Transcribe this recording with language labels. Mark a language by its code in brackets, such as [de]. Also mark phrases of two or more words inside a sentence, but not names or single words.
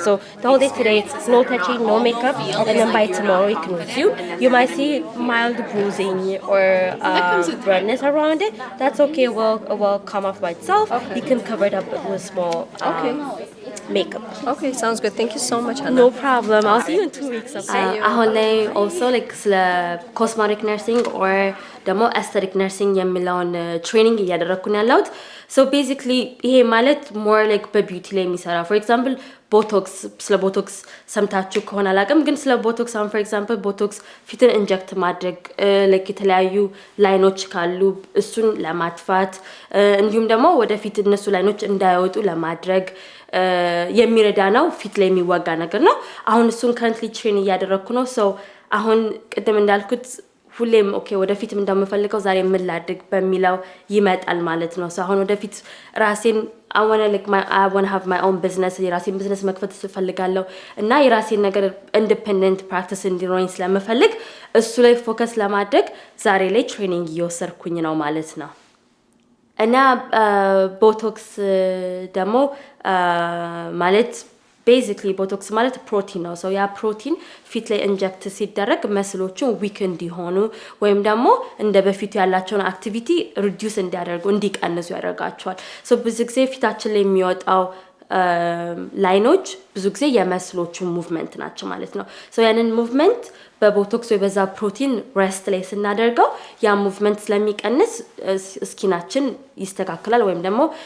[en] So the whole day today, no touching, no makeup, and then by tomorrow you can resume. You might see mild bruising or redness around it. That's okay. It will come off by itself. You can cover it up with small makeup. Okay, sounds good. Thank you so much, Hannah. No problem. I'll see you in 2 weeks. Okay. [am] አሁን ላይ [en] also like [am] ስለ [en] cosmetic nursing [am] or ደግሞ [en] aesthetic nursing [am] የሚለውን ትሬኒንግ እያደረኩ ነው ያለሁት። [en] So basically [am] ይሄ ማለት [en] more like [am] በቢዩቲ ላይ የሚሰራ [en] for example [am] ቦቶክስ ስለ ቦቶክስ ሰምታችሁ ከሆነ አላውቅም ግን ስለ ቦቶክስ አሁን [en] for example [am] ቦቶክስ ፊትን ኢንጀክት ማድረግ like የተለያዩ ላይኖች ካሉ እሱን ለማጥፋት እንዲሁም ደግሞ ወደፊት እነሱ ላይኖች እንዳይወጡ ለማድረግ የሚረዳ ነው ፊት ላይ የሚወጋ ነገር ነው አሁን እሱን currently ትሬን እያደረኩ ነው so አሁን ቅድም እንዳልኩት ሁሌም ኦኬ ወደፊትም እንደምፈልገው ዛሬ ምን ላድርግ በሚለው ይመጣል ማለት ነው so አሁን ወደፊት ራሴን [en] I want to have my own business [am] የራሴን ቢዝነስ መክፈት እፈልጋለሁ እና የራሴን ነገር [en] independent practice [am] እንዲኖረኝ ስለምፈልግ እሱ ላይ ፎከስ ለማድረግ ዛሬ ላይ ትሬኒንግ እየወሰድኩኝ ነው ማለት ነው እና ቦቶክስ ደግሞ ማለት basically ቦቶክስ ማለት ፕሮቲን ነው so ያ ፕሮቲን ፊት ላይ ኢንጀክት ሲደረግ መስሎቹን ዊክ እንዲሆኑ ወይም ደግሞ እንደ በፊቱ ያላቸውን [en] activity reduce [am] እንዲያደርጉ እንዲቀንሱ ያደርጋቸዋል so ብዙ ጊዜ ፊታችን ላይ የሚወጣው ላይኖች ብዙ ጊዜ የመስሎቹ ሙቭመንት ናቸው ማለት ነው ሶ ያንን ሙቭመንት በቦቶክስ ወይ በዛ ፕሮቲን ሬስት ላይ ስናደርገው ያ ሙቭመንት ስለሚቀንስ ስኪናችን ይስተካከላል ወይም ደግሞ